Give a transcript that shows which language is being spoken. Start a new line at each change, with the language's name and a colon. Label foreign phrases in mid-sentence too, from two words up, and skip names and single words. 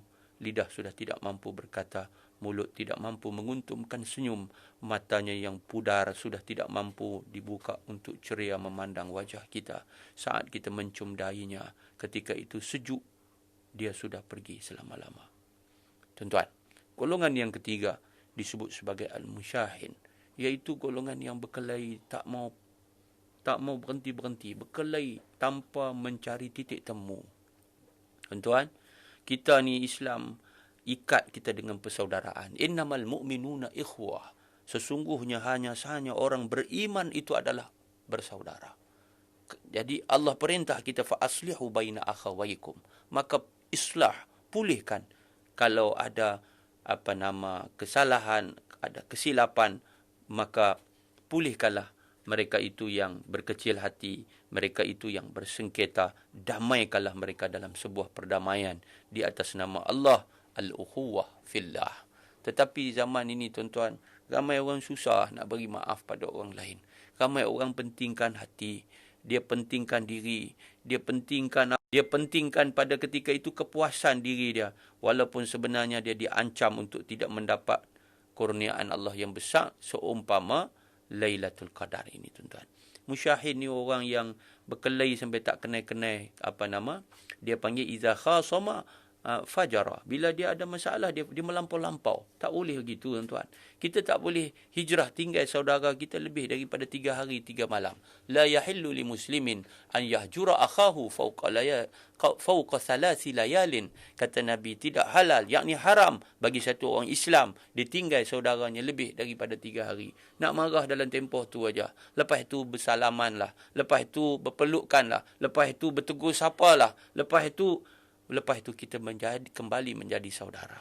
Malay: Lidah sudah tidak mampu berkata, mulut tidak mampu menguntumkan senyum, matanya yang pudar sudah tidak mampu dibuka untuk ceria memandang wajah kita. Saat kita mencium dahinya, ketika itu sejuk, dia sudah pergi selama-lama. Tuan-tuan, golongan yang ketiga disebut sebagai al-musyahin, iaitu golongan yang berkelahi, tak mau berhenti-berhenti, berkelahi tanpa mencari titik temu. Tuan-tuan, kita ni Islam ikat kita dengan persaudaraan.
Arabic: إنما المؤمنون إخوة.
Malay: Sesungguhnya hanya orang beriman itu adalah bersaudara. Jadi Allah perintah kita
Arabic: فأصلحوا بين أخويكم.
Malay: Maka islah, pulihkan kalau ada kesalahan, ada kesilapan, maka pulihkanlah mereka itu yang berkecil hati, mereka itu yang bersengketa, damaikanlah mereka dalam sebuah perdamaian di atas nama Allah,
Arabic: الأخوة في الله.
Malay: Tetapi zaman ini tuan-tuan, ramai orang susah nak beri maaf pada orang lain. Ramai orang pentingkan hati, dia pentingkan diri, dia pentingkan pada ketika itu kepuasan diri dia, walaupun sebenarnya dia diancam untuk tidak mendapat kurniaan Allah yang besar seumpama Lailatul Qadar ini tuan-tuan. Musyahid ni orang yang berkelahi sampai tak kenal-kenal dia panggil
Arabic: إذا خاصم فجر.
Malay: Bila dia ada masalah, dia melampau-lampau. Tak boleh begitu tuan-tuan. Kita tak boleh hijrah tinggal saudara kita lebih daripada 3 hari 3 malam.
Arabic: لا يحل لمسلم أن يهجر أخاه فوق 3 ليال.
Malay: Kata Nabi, tidak halal, yakni haram bagi satu orang Islam ditinggal saudaranya lebih daripada 3 hari. Nak marah dalam tempoh tu aja. Lepas tu bersalamanlah. Lepas tu berpelukkanlah. Lepas tu bertegur sapalah. Lepas itu kita kembali menjadi saudara.